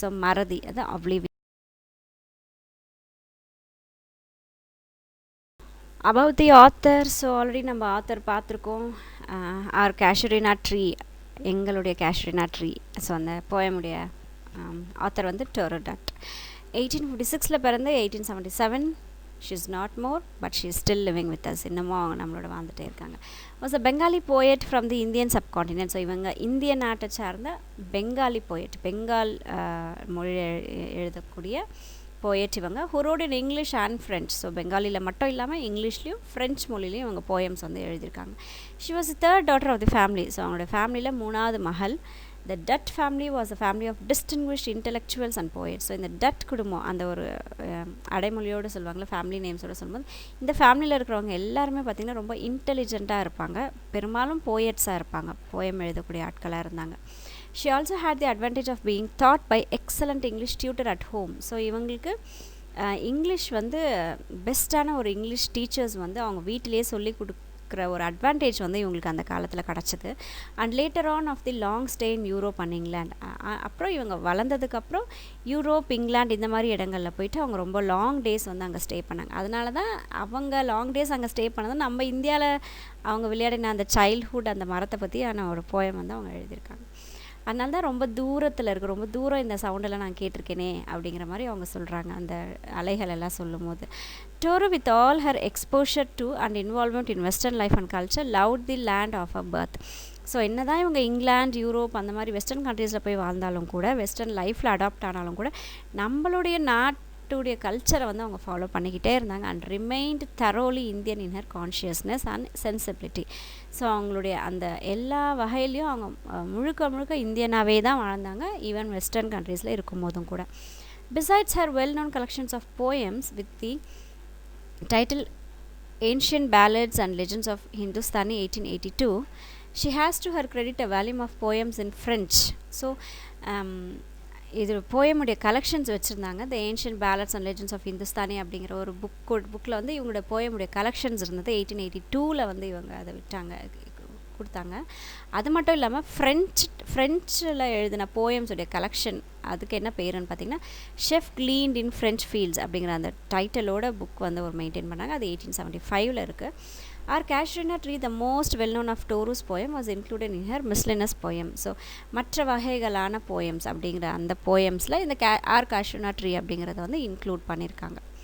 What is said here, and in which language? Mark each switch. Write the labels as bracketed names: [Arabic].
[Tamil] So மறதி, அதான் ஒப்ளிவியன். [English] About the author. [Tamil] So already நம்ம ஆத்தர் பார்த்துருக்கோம். ஆர் கேஷுரினா ட்ரீ, எங்களுடைய கேஷுரினா ட்ரீ. ஸோ அந்த போயமுடைய ஆத்தர் வந்து டோரோடாட். [English] 1856 பிறந்து 1877 she is not more, but she is still living with us. [Tamil] இன்னமும் அவங்க நம்மளோட வாழ்ந்துட்டே இருக்காங்க. [English] was a Bengali poet from the Indian subcontinent. [Tamil] So இவங்க இந்திய நாட்டை சார்ந்த பெங்காலி போயட், பெங்கால் மொழி எழுதக்கூடிய போயட் இவங்க. [English] who wrote in English and French. [Tamil] So பெங்காலியில் மட்டும் இல்லாமல் இங்கிலீஷ்லேயும் ஃப்ரெஞ்ச் மொழிலையும் இவங்க போயம்ஸ் வந்து எழுதியிருக்காங்க. [English] she was the third daughter of the family. [Tamil] So அவங்களோட ஃபேமிலியில் 3வது மகள். [English] The Dutt family was a family of distinguished intellectuals and poets. [Tamil] So இந்த டட் குடும்பம், அந்த ஒரு அடைமொழியோடு சொல்லுவாங்களே, ஃபேமிலி நேம்ஸோடு சொல்லும்போது, இந்த ஃபேமிலியில் இருக்கிறவங்க எல்லாருமே பார்த்திங்கன்னா ரொம்ப இன்டெலிஜென்ட்டாக இருப்பாங்க, பெரும்பாலும் போயட்ஸாக இருப்பாங்க, போயம் எழுதக்கூடிய ஆட்களாக இருந்தாங்க. [English] She also had the advantage of being taught by excellent English tutor at home. [Tamil] So இவங்களுக்கு இங்கிலீஷ் வந்து பெஸ்ட்டான ஒரு இங்கிலீஷ் டீச்சர்ஸ் வந்து அவங்க வீட்டிலேயே சொல்லி கொடுக்குற ஒரு அட்வான்டேஜ் வந்து இவங்களுக்கு அந்த காலத்தில் கிடச்சிது. [English] And later on of the long stay in Europe and England. [Tamil] அப்புறம் இவங்க வளர்ந்ததுக்கப்புறம் யூரோப், இங்கிலாந்து இந்த மாதிரி இடங்களில் போயிட்டு அவங்க ரொம்ப லாங் டேஸ் வந்து அங்கே ஸ்டே பண்ணாங்க. அதனால தான் அவங்க லாங் டேஸ் அங்கே ஸ்டே பண்ணது. நம்ம இந்தியாவில் அவங்க விளையாடின அந்த சைல்ட்ஹுட், அந்த மரத்தை பற்றியான ஒரு போயம் வந்து அவங்க எழுதியிருக்காங்க. அதனால தான் ரொம்ப தூரத்தில் இருக்குது, ரொம்ப தூரம் இந்த சவுண்டெல்லாம் நான் கேட்டிருக்கேனே அப்படிங்கிற மாதிரி அவங்க சொல்கிறாங்க அந்த அலைகள் எல்லாம் சொல்லும் போது. [English] Toru with all her exposure to and involvement in western life and culture loved the land of a birth. [Tamil] So என்ன தான் இவங்க இங்கிலாந்து, யூரோப் அந்த மாதிரி வெஸ்டர்ன் கண்ட்ரீஸில் போய் வாழ்ந்தாலும் கூட, வெஸ்டர்ன் லைஃப்பில் அடாப்ட் ஆனாலும் கூட, நம்மளுடைய நாட்டுடைய கல்ச்சரை வந்து அவங்க ஃபாலோ பண்ணிக்கிட்டே இருந்தாங்க [English] And remained thoroughly Indian in her consciousness and sensibility. [Tamil] So அவங்களுடைய அந்த எல்லா வகையிலையும் அவங்க முழுக்க முழுக்க இந்தியனாகவே தான் வாழ்ந்தாங்க, ஈவன் வெஸ்டர்ன் கண்ட்ரீஸில் இருக்கும்போதும் கூட. [English] Besides her well-known collections of poems with the title Ancient Ballads and Legends of Hindustani 1882, she has to her credit a volume of poems in French. [Tamil] So இது போயமுடைய கலெக்ஷன்ஸ் வச்சுருந்தாங்க. த ancient pallets and legends of Hindustani அப்படிங்கிற ஒரு புக்கில் வந்து இவங்களுடைய போயமுடைய collections இருந்தது. 1882 வந்து இவங்க அதை கொடுத்தாங்க. அது மட்டும் இல்லாமல் ஃப்ரெஞ்சில் எழுதின போயம்ஸுடைய கலெக்ஷன், அதுக்கு என்ன பேருன்னு பார்த்தீங்கன்னா ஷெஃப் கிளீன்ட் இன் ஃப்ரெஞ்ச் ஃபீல்ட்ஸ் அப்படிங்கிற அந்த டைட்டிலோட புக் வந்து ஒரு மெயின்டைன் பண்ணாங்க. அது 1875 இருக்குது. [English] Our Casuarina tree, the most well-known of Toru's poem, was included in her miscellaneous poem. [Tamil] So மற்ற வகைகளான போயம்ஸ் அப்படிங்கிற அந்த போயம்ஸில் இந்த ஆர் Casuarina tree அப்படிங்கிறத வந்து இன்க்ளூட் பண்ணியிருக்காங்க.